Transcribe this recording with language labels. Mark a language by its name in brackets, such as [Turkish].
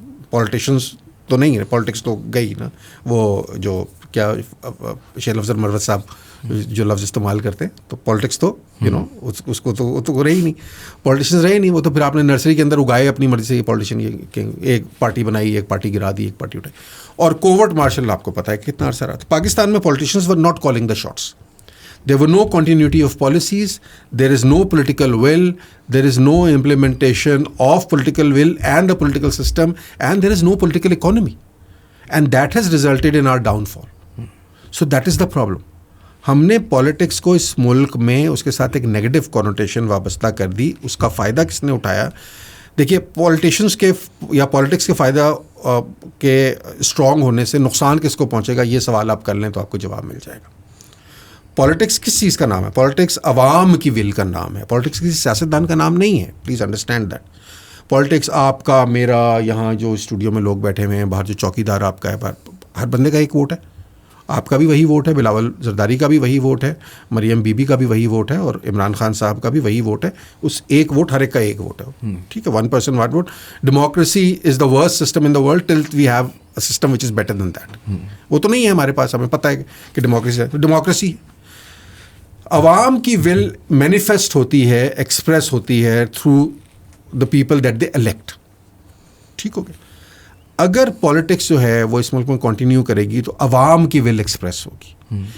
[Urdu] Politicians تو نہیں ہے, پالیٹکس تو گئی نا. وہ جو کیا شیخ افضل مروت صاحب جو لفظ استعمال کرتے ہیں, تو پالیٹکس تو اس کو تو رہی نہیں, پالیٹیشنز رہے نہیں. وہ تو پھر آپ نے نرسری کے اندر اگائے اپنی مرضی سے. یہ پالیٹیشین یہ ایک پارٹی بنائی, ایک پارٹی گرا دی, ایک پارٹی اٹھائی. اور کوورٹ مارشل آپ کو پتہ ہے کتنا عرصہ رہا. پاکستان میں [English] Politicians were not calling the shots. There were no continuity of policies, there is no political will, there is no implementation of political will and the political system, and there is no political economy. And that has resulted in our downfall. So that is the problem. [Urdu] ہم نے politics کو اس ملک میں اس کے ساتھ ایک negative connotation وابستہ کر دی. اس کا فائدہ کس نے اٹھایا؟ دیکھیے, پالیٹیشینس کے یا پالیٹکس کے فائدہ کے اسٹرانگ ہونے سے نقصان کس کو پہنچے گا, یہ سوال آپ کر لیں تو آپ کو جواب مل جائے گا. پالیٹکس کس چیز کا نام ہے؟ پالیٹکس عوام کی ول کا نام ہے. پالیٹکس کسی سیاستدان کا نام نہیں ہے. [English] Please understand that. [Urdu] پالیٹکس آپ کا, میرا, یہاں جو اسٹوڈیو میں لوگ بیٹھے ہوئے ہیں, باہر جو چوکی دار آپ کا ہے, ہر بندے کا ایک ووٹ ہے. آپ کا بھی وہی ووٹ ہے, بلاول زرداری کا بھی وہی ووٹ ہے, مریم بی بی کا بھی وہی ووٹ ہے, اور عمران خان صاحب کا بھی وہی ووٹ ہے. اس ایک ووٹ, ہر ایک کا ایک ووٹ ہے, ٹھیک ہے. [English] 1 person 1 vote. Democracy is the worst system in the world till we have a system which is better than that. [Urdu] وہ تو نہیں ہے ہمارے پاس. ہمیں پتہ ہے کہ ڈیموکریسی عوام کی ول مینیفیسٹ ہوتی ہے, ایکسپریس ہوتی ہے [English] through the people that they elect, [Urdu] ٹھیک ہو گیا. اگر پالیٹکس جو ہے وہ اس ملک میں کنٹینیو کرے گی تو عوام کی ول ایکسپریس ہوگی.